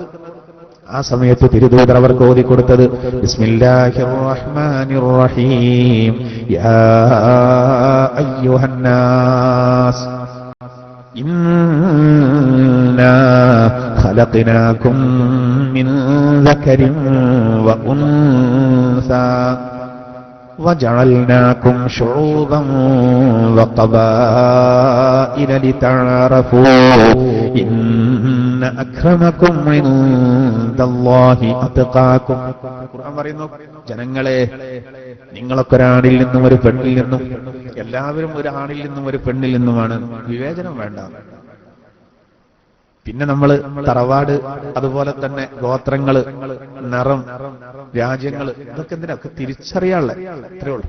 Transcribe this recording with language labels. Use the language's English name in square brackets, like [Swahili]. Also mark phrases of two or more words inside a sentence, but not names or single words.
[Malayalam] ആ സമയത്ത് തിരുദൂതർ അവർക്ക് ഓതിക്കൊടുത്തത് [Arabic] بسم الله الرحمن الرحيم، يا أيها الناس إنا خلقناكم من ذكر وأنثى وجعلناكم شعوبا وقبائل لتعارفوا إن أكرمكم عند الله أتقاكم. [Malayalam] ഖുർആൻ പറയുന്നു, ജനങ്ങളെ, നിങ്ങളൊക്കെ ഒരാണിൽ നിന്നും ഒരു പെണ്ണിൽ നിന്നും എല്ലാവരും ഒരു ആണിൽ നിന്നും ഒരു പെണ്ണിൽ നിന്നുമാണ്. വിവേചനം വേണ്ട. പിന്നെ നമ്മൾ തറവാട്, അതുപോലെ തന്നെ ഗോത്രങ്ങള്, നിറം, രാജ്യങ്ങള്, ഇതൊക്കെ എന്തിനൊക്കെ തിരിച്ചറിയാനുള്ള ഇത്രേ ഉള്ളൂ.